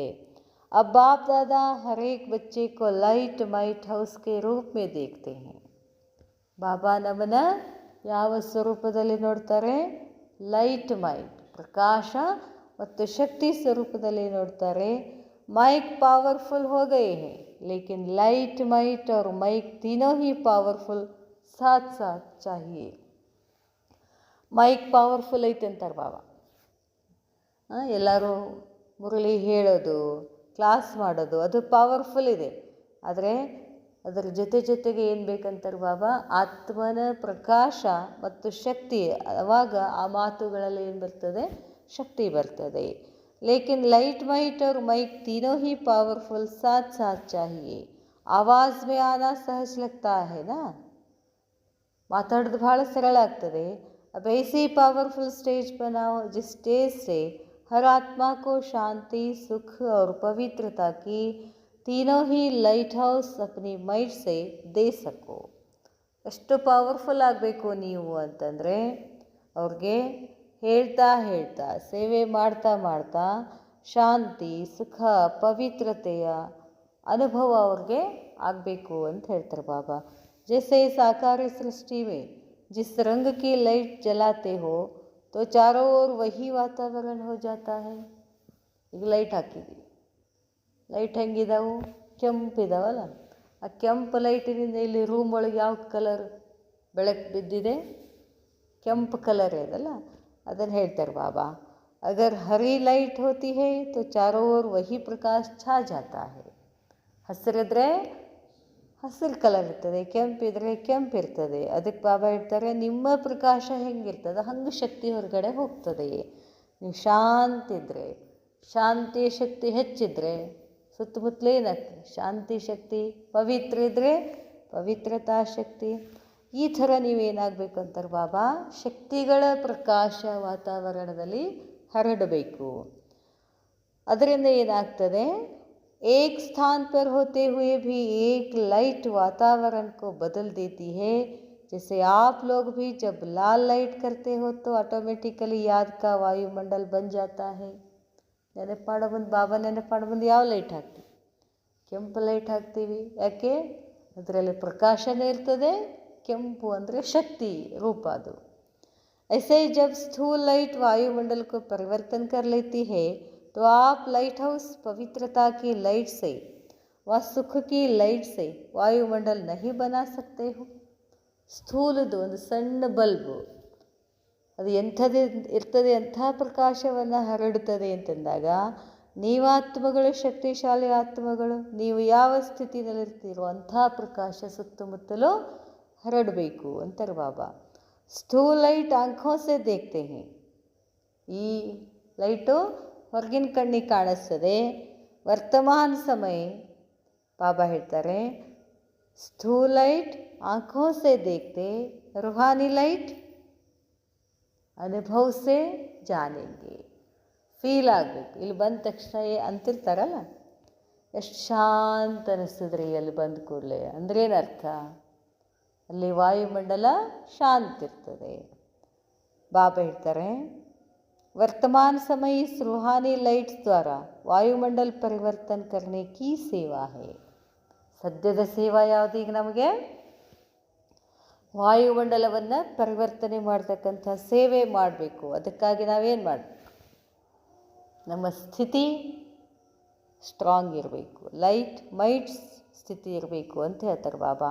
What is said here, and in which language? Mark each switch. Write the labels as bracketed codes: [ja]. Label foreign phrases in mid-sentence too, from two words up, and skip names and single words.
[hi] अब बाप दादा हर एक बच्चे को [en] light might house [hi] के रूप में देखते हैं. [kn] ಬಾಬಾ ನಮ್ಮನ್ನ ಯಾವ ಸ್ವರೂಪದಲ್ಲಿ ನೋಡ್ತಾರೆ, [en] light might [kn] ಪ್ರಕಾಶ ಮತ್ತು ಶಕ್ತಿ ಸ್ವರೂಪದಲ್ಲಿ ನೋಡ್ತಾರೆ. [en] mic powerful [hi] हो गए हैं, लेकिन [en] light might [hi] और माइक तीनों ही पावरफुल साथ साथ चाहिए. [en] mic powerful [kn] ಐತೆ ಅಂತಾರೆ ಬಾಬಾ. ಎಲ್ಲರೂ ಮುರಳಿ ಹೇಳೋದು, ಕ್ಲಾಸ್ ಮಾಡೋದು ಅದು ಪವರ್ಫುಲ್ ಇದೆ. ಆದರೆ ಅದರ ಜೊತೆಗೆ ಏನು ಬೇಕಂತಾರೆ ಬಾಬಾ, ಆತ್ಮನ ಪ್ರಕಾಶ ಮತ್ತು ಶಕ್ತಿ. ಆವಾಗ ಆ ಮಾತುಗಳಲ್ಲಿ ಏನು ಬರ್ತದೆ, ಶಕ್ತಿ ಬರ್ತದೆ. [hi] लेकिन [en] light might [hi] और माइक तीनों ही पावरफुल साथ साथ चाहिए. आवाज़ में आना सहज लगता है ना, [kn] ಮಾತಾಡೋದು ಭಾಳ ಸರಳ ಆಗ್ತದೆ. [hi] अब ऐसे [en] powerful stage [hi] बनाओ जिस स्टेज से हर आत्मा को शांति सुख और पवित्रता की तीनों ही [en] light house [hi] अपनी माइट से दे सको. [kn] ಎಷ್ಟು ಪವರ್ಫುಲ್ ಆಗಬೇಕು ನೀವು ಅಂತಂದರೆ, ಅವ್ರಿಗೆ ಹೇಳ್ತಾ ಹೇಳ್ತಾ ಸೇವೆ ಮಾಡ್ತಾ ಮಾಡ್ತಾ ಶಾಂತಿ ಸುಖ ಪವಿತ್ರತೆಯ ಅನುಭವ ಅವ್ರಿಗೆ ಆಗಬೇಕು ಅಂತ ಹೇಳ್ತಾರೆ ಬಾಬಾ. [hi] जैसे साकार सृष्टि में जिस रंग की लाइट जलाते हो तो चारों ओर वही वातावरण हो जाता है. [kn] ಈಗ ಲೈಟ್ ಹಾಕಿದ್ವಿ, ಲೈಟ್ ಹೆಂಗಿದಾವು, ಕೆಂಪಿದಾವಲ್ಲ. ಆ ಕೆಂಪು ಲೈಟಿನಿಂದ ಇಲ್ಲಿ ರೂಮ್ ಒಳಗೆ ಯಾವ ಕಲರ್ ಬೆಳಕು ಬಿದ್ದಿದೆ, ಕೆಂಪು ಕಲರ್ ಇದಲ್ಲ, ಅದನ್ನು ಹೇಳ್ತಾರೆ ಬಾಬಾ. [hi] अगर हरी लाइट होती है तो चारों ओर वही प्रकाश छा जाता है. [kn] ಹಸಿರಿದ್ರೆ ಹಸಿರು ಕಲರ್ ಇರ್ತದೆ, ಕೆಂಪಿದ್ರೆ ಕೆಂಪಿರ್ತದೆ. ಅದಕ್ಕೆ ಬಾಬಾ ಹೇಳ್ತಾರೆ, ನಿಮ್ಮ ಪ್ರಕಾಶ ಹೆಂಗಿರ್ತದೆ ಹಂಗೆ ಶಕ್ತಿ ಹೊರಗಡೆ ಹೋಗ್ತದೆ. ನೀವು ಶಾಂತಿದ್ರೆ, ಶಾಂತಿ ಶಕ್ತಿ ಹೆಚ್ಚಿದ್ರೆ ಸುತ್ತಮುತ್ತಲೇ ಏನಾಗ್ತದೆ, ಶಾಂತಿ ಶಕ್ತಿ. ಪವಿತ್ರ ಇದ್ದರೆ ಪವಿತ್ರತಾ ಶಕ್ತಿ. ಈ ಥರ ನೀವೇನಾಗಬೇಕು ಅಂತಾರೆ ಬಾಬಾ, ಶಕ್ತಿಗಳ ಪ್ರಕಾಶ ವಾತಾವರಣದಲ್ಲಿ ಹರಡಬೇಕು. ಅದರಿಂದ ಏನಾಗ್ತದೆ, [hi] एक स्थान पर होते हुए भी एक लाइट वातावरण को बदल देती है. जैसे आप लोग भी जब लाल लाइट करते हो तो ऑटोमेटिकली याद का वायुमंडल बन जाता है. [kn] ನೆನಪು ಮಾಡೋ ಬಂದು ಬಾಬಾ ನೆನಪು ಮಾಡೋ ಬಂದು ಯಾವ ಲೈಟ್ ಹಾಕ್ತೀವಿ, ಕೆಂಪು ಲೈಟ್ ಹಾಕ್ತೀವಿ. ಯಾಕೆ, ಅದರಲ್ಲಿ ಪ್ರಕಾಶನೇ ಇರ್ತದೆ. ಕೆಂಪು ಅಂದರೆ ಶಕ್ತಿ ರೂಪ ಅದು. [hi] ऐसे ही जब स्थूल लाइट वायुमंडल को परिवर्तन कर लेती है तो आप [en] light house [hi] पवित्रता की लाइट से व सुख की लाइट से वायुमंडल नहीं बना सकते हो. [kn] ಸ್ಥೂಲದು ಒಂದು ಸಣ್ಣ ಬಲ್ಬು, ಅದು ಎಂಥದ್ದು ಇರ್ತದೆ, ಎಂಥ ಪ್ರಕಾಶವನ್ನು ಹರಡುತ್ತದೆ ಅಂತಂದಾಗ, ನೀವಾತ್ಮಗಳು ಶಕ್ತಿಶಾಲಿ ಆತ್ಮಗಳು, ನೀವು ಯಾವ ಸ್ಥಿತಿನಲ್ಲಿರ್ತೀರೋ ಅಂಥ ಪ್ರಕಾಶ ಸುತ್ತಮುತ್ತಲೂ ಹರಡಬೇಕು ಅಂತಾರೆ ಬಾಬಾ. [hi] स्थूल लाइट आँखों से देखते हैं. [kn] ಈ ಲೈಟು ಹೊರಗಿನ ಕಣ್ಣಿಗೆ ಕಾಣಿಸ್ತದೆ. ವರ್ತಮಾನ ಸಮಯ ಬಾಬಾ ಹೇಳ್ತಾರೆ, [hi] स्थूल लाइट आँखों से देखते, रूहानी लाइट अनुभव से जानेंगे. [kn] ಫೀಲ್ ಆಗಬೇಕು. ಇಲ್ಲಿ ಬಂದ ತಕ್ಷಣ ಅಂತಿರ್ತಾರಲ್ಲ, ಎಷ್ಟು ಶಾಂತ ಅನಿಸ್ತದ್ರಿ ಅಲ್ಲಿ ಬಂದ ಕೂಡಲೇ. ಅಂದ್ರೇನರ್ಥ, ಅಲ್ಲಿ ವಾಯುಮಂಡಲ ಶಾಂತ ಇರ್ತದೆ. ಬಾಬಾ ಹೇಳ್ತಾರೆ, [hi] वर्तमान समय इस रूहानी लाइट्स द्वारा वायुमंडल परिवर्तन करने की सेवा है. [kn] ಸದ್ಯದ ಸೇವಾ ಯಾವುದು, ಈಗ ನಮಗೆ ವಾಯುಮಂಡಲವನ್ನು ಪರಿವರ್ತನೆ ಮಾಡ್ತಕ್ಕಂಥ ಸೇವೆ ಮಾಡಬೇಕು. ಅದಕ್ಕಾಗಿ ನಾವೇನು ಮಾಡಬೇಕು, ನಮ್ಮ ಸ್ಥಿತಿ ಸ್ಟ್ರಾಂಗ್ ಇರಬೇಕು, [en] light mights [kn] ಸ್ಥಿತಿ ಇರಬೇಕು ಅಂತ ಹೇಳ್ತಾರೆ ಬಾಬಾ.